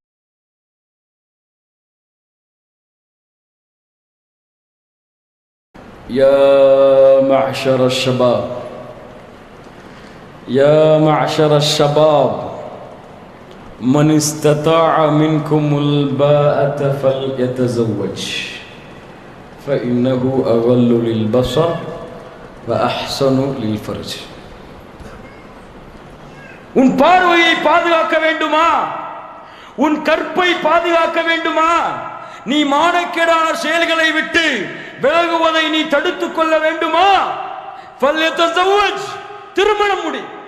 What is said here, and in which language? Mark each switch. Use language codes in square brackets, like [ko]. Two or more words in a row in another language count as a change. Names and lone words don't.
[ar] يا معشر الشباب من استطاع منكم الباءة فليتزوج فإنه أغل للبصر وأحسن للفرج. [ta] உன் பார்வையை பாதுகாக்க வேண்டுமா? உன் கற்பை பாதுகாக்க வேண்டுமா? நீ மானக்கேடான செயல்களை விட்டு விலகுவதை நீ தடுத்துக் கொள்ள வேண்டுமா? ஃபல்யதஸவ்வஜ், திருமணம் முடி.